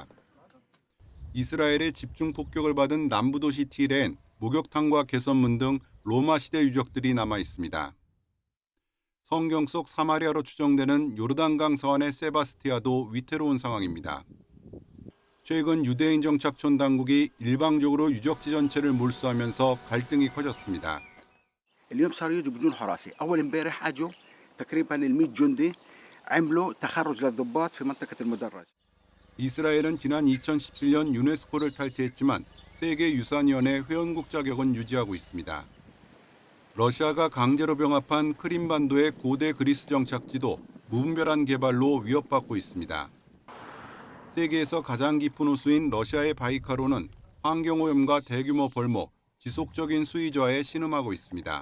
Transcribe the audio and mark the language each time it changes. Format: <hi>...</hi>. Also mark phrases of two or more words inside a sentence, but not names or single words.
<ko>이스라엘의 집중 폭격을 받은 남부 도시 티레엔 목욕탕과 개선문 등 로마 시대 유적들이 남아 있습니다. 성경 속 사마리아로 추정되는 요르단강 서안의 세바스티아도 위태로운 상황입니다. 최근 유대인 정착촌 당국이 일방적으로 유적지 전체를 몰수하면서 갈등이 커졌습니다.</ko> <ar>اليوم صاروا يجوا حراسي اول امبارح اجوا تقريبا ال100 جندي عملوا تخرج للضباط في منطقه المدرج.</ar> <ko>이스라엘은 지난 2017년 유네스코를 탈퇴했지만 세계유산위원회 회원국 자격은 유지하고 있습니다. 러시아가 강제로 병합한 크림반도의 고대 그리스 정착지도 무분별한 개발로 위협받고 있습니다. 세계에서 가장 깊은 호수인 러시아의 바이칼호는 환경오염과 대규모 벌목, 지속적인 수위 저하에 신음하고 있습니다.</ko>